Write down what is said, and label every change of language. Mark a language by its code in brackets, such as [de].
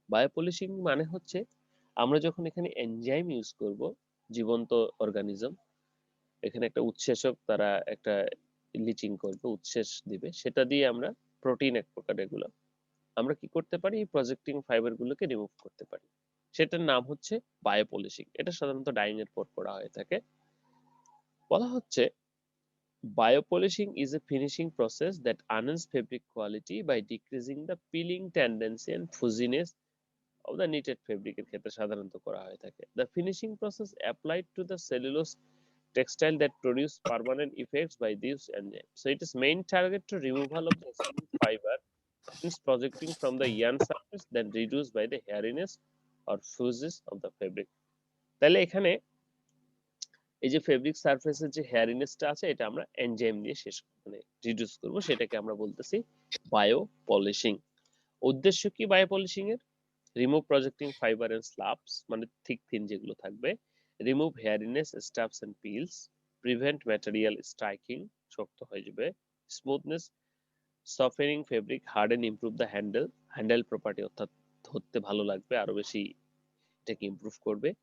[bn] Bio polishing মানে হচ্ছে আমরা যখন এখানে এনজাইম ইউজ করব, জীবন্ত অর্গানিজম, এখানে একটা উৎসেচক তারা একটা লিচিং করবে, উৎসেচ দিবে, সেটা দিয়ে আমরা প্রোটিন এক প্রকার এগুলো আমরা কি করতে পারি, এই প্রজেক্টিং ফাইবার গুলোকে রিমুভ করতে পারি। সেটার নাম হচ্ছে বায়োপলিশিং। এটা সাধারণত ডাইং এর পর করা হয়ে থাকে। বলা হচ্ছে [en] biopolishing is a finishing process that enhances fabric quality by decreasing the peeling tendency and fuzziness of the knitted fabric [bn] এর ক্ষেত্রে সাধারণত করা হয়ে থাকে। [en] The finishing process applied to the cellulose textile that produce permanent effects by this enzyme. So it is main target to removal of the smooth fiber since projecting from the yarn surface then reduced by the hairiness or fuses of the fabric. [bn] তাহলে এখানে এই যে fabric সারফেসের যে হেয়ারিনেসটা আছে এটা আমরা enzyme দিয়ে শেষ মানে রিডিউস করব, সেটাকে আমরা বলতেছি বায়ো পলিশিং। উদ্দেশ্য কি বায়ো পলিশিং এর? [en] remove projecting fibre and slubs, [bn] মানে থিক থিন যেগুলো থাকবে, [en] remove hairiness stuffs and pills, prevent material striking, [bn] শক্ত হয়ে যাবে, [en] smoothness, softening fabric, harden, improve the handle property, [bn] অর্থাৎ ধরতে ভালো লাগবে, আরো বেশি এটাকে ইমপ্রুভ করবে।